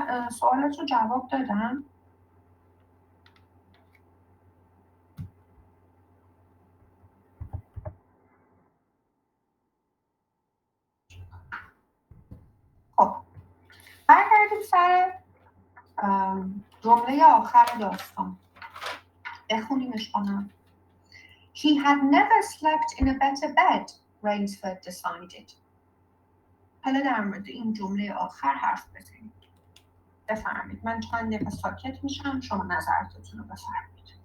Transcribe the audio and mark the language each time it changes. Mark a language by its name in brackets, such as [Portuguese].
[Persian] سوالت رو جواب دادم؟ خب برگردیم سر جمله آخر داستان. بخونیمش کنم. [English] He had never slept in a better bed, Rainsford decided. [Persian] حالا در مورد این جمله آخر حرف بزنیم. بفرمایید. من چند دقیقه ساکت میشم، شما نظراتتون رو بفرمایید.